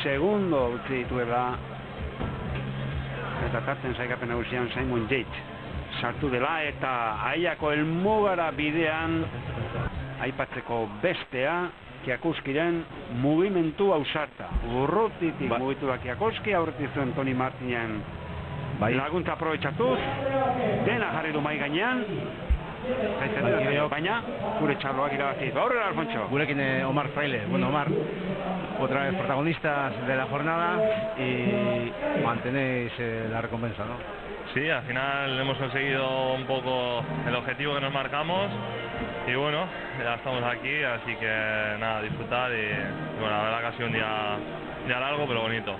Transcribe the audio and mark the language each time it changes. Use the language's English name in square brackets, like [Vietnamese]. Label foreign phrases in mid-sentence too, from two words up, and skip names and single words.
[Basque] segundo utzi dituela eta tarten saikapen nagusian Simon Yates sartu dela eta Aiako helmugara bidean aipatzeko bestea Kiakuskiren mugimendu ausarta. Urrutitik mugitu da Kiakuski, aurretik zuen Toni Martinen laguntza aprobetxatuz, dena jarri du mai gainean, baina gure txarloak irabazi. Aurrera, Alfonso. Gurekin Omar Fraile. [Spanish] Bueno, Omar, otra vez protagonistas de la jornada y mantenéis la recompensa, ¿no? Sí, al final hemos conseguido un poco el objetivo que nos marcamos y bueno, ya estamos aquí, así que nada, disfrutar y bueno, la verdad que ha sido un día largo pero bonito.